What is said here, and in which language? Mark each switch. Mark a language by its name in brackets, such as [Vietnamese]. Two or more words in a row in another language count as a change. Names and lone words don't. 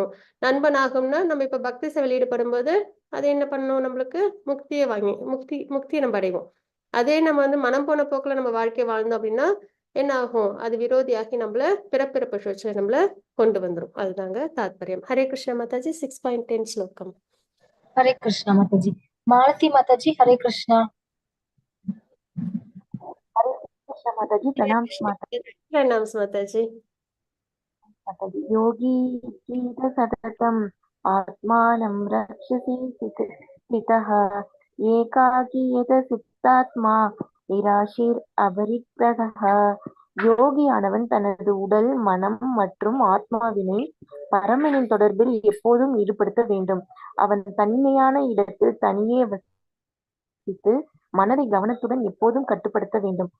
[Tamil] நண்பன் ஆகும்னா நம்ம இப்ப பக்தி சேவையில் ஈடுபடும் போது அது என்ன பண்ணணும், நம்மளுக்கு முக்தியை நம்ம அடைவோம். அதே நம்ம வந்து மனம் போன போக்குல நம்ம வாழ்க்கை வாழ்ந்தோம் அப்படின்னா என்ன ஆகும், அது விரோதியாகி நம்மள பிறப்பிறப்பு சுழற்சியில நம்மள கொண்டு வந்துரும். அதுதாங்க தாத்பரியம். ஹரே கிருஷ்ண மாதாஜி. 6.10 ஸ்லோகம். [Hindi] हरे कृष्ण माताजी। मालती माताजी हरे कृष्णा। हरे कृष्ण माताजी। प्रणाम माताजी। प्रणाम माताजी। [Sanskrit] माताजी योगी गीत सततम् आत्मानं रक्षसि स्थितः एकाकी यत सुप्तात्मा निराशीर அபரிக்ரதः. [Tamil] யோகியானவன் தனது உடல், மனம் மற்றும் ஆத்மாவினை பரமனின் தொடர்பில் எப்போதும் ஈடுபடுத்த வேண்டும். அவன் தனிமையான இடத்தில் தனியே வசித்து மனதை கவனத்துடன் எப்போதும் கட்டுப்படுத்த வேண்டும்.